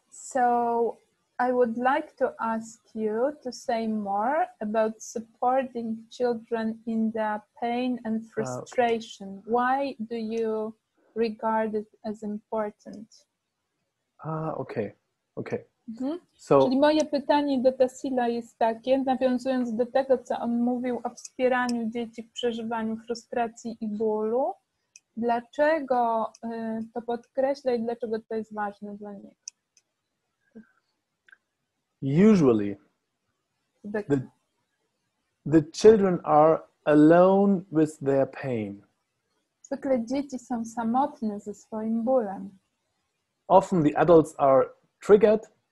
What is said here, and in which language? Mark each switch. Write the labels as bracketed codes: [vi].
[en] So I would like to ask you to say more about supporting children in their pain and frustration. Okay. Why do you regard it as important? Okay. [pl] So, czyli moje pytanie do Tassila jest takie, nawiązując do tego, co on mówił o wspieraniu dzieci w przeżywaniu frustracji i bólu. Dlaczego to podkreśla i dlaczego to jest ważne dla niego? [en] Usually, the children are alone with their pain. [pl] Zwykle dzieci są samotne ze swoim bólem. [en] Often the adults are triggered.